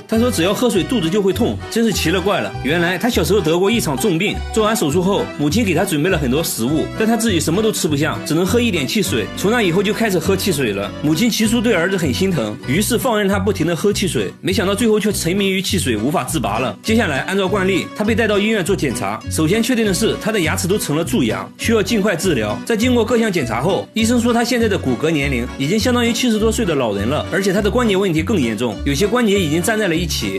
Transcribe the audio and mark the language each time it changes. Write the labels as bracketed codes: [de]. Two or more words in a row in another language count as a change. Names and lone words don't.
[zh] 他說只要喝水肚子就会痛，真是奇了怪了。原來他小时候得過一場重病，做完手術後，母親給他準備了很多食物，但他自己什麼都吃不下，只能喝一點汽水。從那以後就開始喝汽水了。母親起初對兒子很心疼，於是放任他不停地喝汽水，沒想到最後卻沉迷於汽水，無法自拔了。接下來按照慣例，他被帶到醫院做檢查，首先確定的是他的牙齒都成了蛀牙，需要盡快治療。在經過各項檢查後，醫生說他現在的骨骼年齡已經相當於70多歲的老人了，而且他的關節問題更嚴重，有些關節已經粘在了一起。